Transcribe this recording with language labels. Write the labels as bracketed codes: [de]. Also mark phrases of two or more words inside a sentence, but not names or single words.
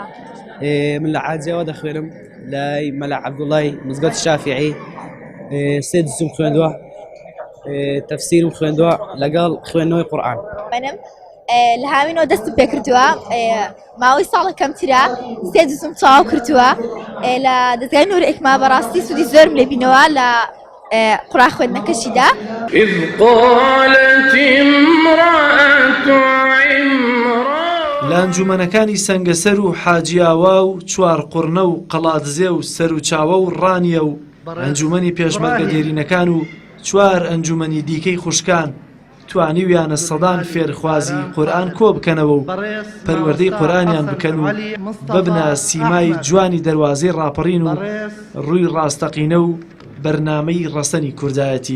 [ckb] من لە عاجیەوە دەخوێنم لای مەلا عەبدوڵڵای مزگەوتی شافیعی 3 جزم خوێندووە تەفسیرم خوێندووە لەگەڵ خوێندنەوەی قورئان. لە هاوینەوە دەستم پێ کردووە ماوەی ساڵە کەمترە 3 جزم تەواو کردووە لە دەزگای نور ئێکما بەڕاستی سوودی زۆرم لێبینەوە لە قورئان خوێندنەکەشیدا. [ar] إذ قالت امرأة عمران [ckb] لە ئەنجومەنەکانی سەنگەسەر و حاجیاوا و چوارقوڕنە و قەڵاتزێ و سەرچاوە و ڕانیە و ئەنجومەنی پێشمەرگە دێرینەکان و 4 ئەنجومەنی دیکەی خوشکان توانیویانە سەدان فێرخوازی قورئان کۆ بکەنەوە و پەروەردەی قورئانیان بکەن و ببنە سیمای جوانی دەواازەی ڕاپەڕین و ڕووی ڕاستەقینە و بەرنامەی ڕەسەنی کوردایەتی.